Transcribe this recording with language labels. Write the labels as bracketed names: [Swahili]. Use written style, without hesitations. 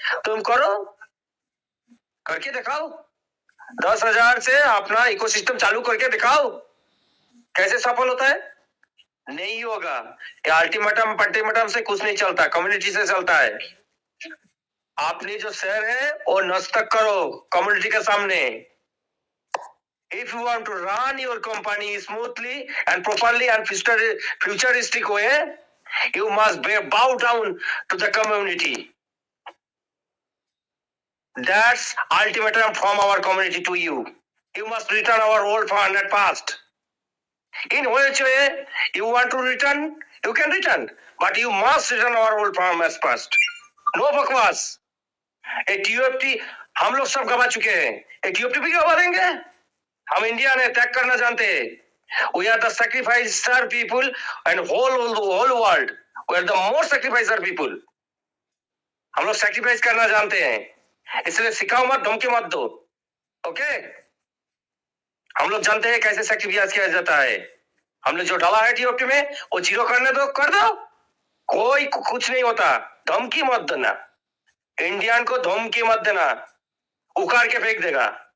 [Hindi] तुम करो, करके दिखाओ। 10,000 से अपना इकोसिस्टम चालू करके दिखाओ कैसे सफल होता है। नहीं होगा, ये अल्टीमेटम पंटीमेटम से कुछ नहीं चलता, कम्युनिटी से चलता है। आपने जो शेयर है वो नस्तक करो कम्युनिटी के सामने। [English] If you want to run your company smoothly and properly and futuristic way, you must bow down to the community. That's ultimatum from our community to you. You must return our old fund at past. In which way you want to return, you can return, but you must return our old fund as past. No [Hindi] बकवास। टीओएफटी हम लोग सब गवा चुके हैं, टीओएफटी भी गवा देंगे? हम इंडिया ने त्याग करना जानते हैं। [English] We are the sacrificer people and whole world. We are the more sacrificer people. [Hindi] हम लोग सैक्रिफाइस करना जानते हैं, इसलिए सिखाओ मत, धमकी मत दो। ओके, हम लोग जानते हैं कैसे सैक्रिफाइस किया जाता है। हमने जो डाला है टीओपी में वो जीरो करने दो, कर दो, कोई कुछ नहीं होता। धमकी मत देना, इंडियन को धमकी मत देना, उखाड़ के फेंक देगा।